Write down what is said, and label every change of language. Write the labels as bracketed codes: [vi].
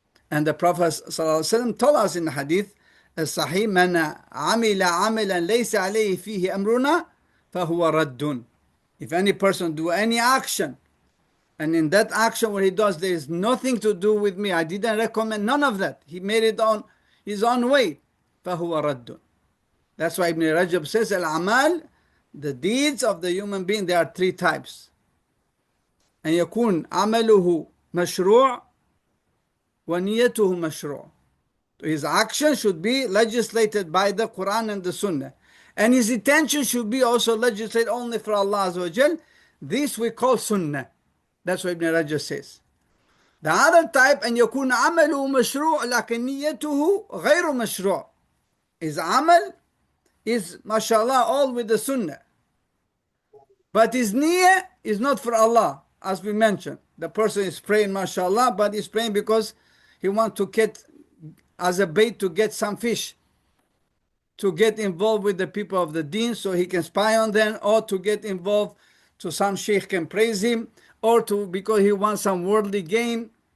[en] And the Prophet ﷺ told us in the hadith, [ar] الصحيح من عمل عملا ليس عليه فيه أمرنا فهو رد. [en] If any person do any action And in that action, what he does, there is nothing to do with me. I didn't recommend none of that. He made it on his own way. [ar] فَهُوَ رَدٌّ. [en] That's why Ibn Rajab says, Al-Amal, the deeds of the human being, there are three types. [ar] أن يكون عمله مشروع ونيته مشروع. [en] His action should be legislated by the Qur'an and the Sunnah. And his intention should be also legislated only for Allah Azza wa Jal. This we call Sunnah. That's what Ibn Rajab says. The other type, [ar] أن يكون عمله مشروع لكن نيته غير مشروع. [en] His amal is, mashallah, all with the Sunnah. But his niyyah is not for Allah, as we mentioned. The person is praying, mashallah, but he's praying because he wants to get, as a bait, to get some fish, to get involved with the people of the deen so he can spy on them, or to get involved so some sheikh can praise him, or to because he wants some worldly gain.